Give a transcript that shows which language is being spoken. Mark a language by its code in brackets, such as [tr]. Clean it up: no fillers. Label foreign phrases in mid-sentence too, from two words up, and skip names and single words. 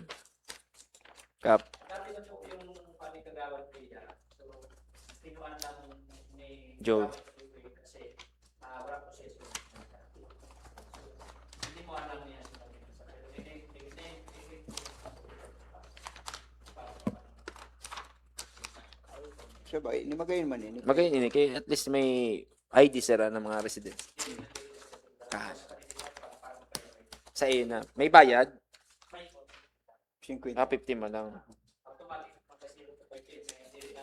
[bik] Kap. Joe. So ba, ni magayon man ini. Magayon ini kay [en] at least [bik] may ID sira ng mga residents. Sa iyo na. May bayad? 50. 50 man lang.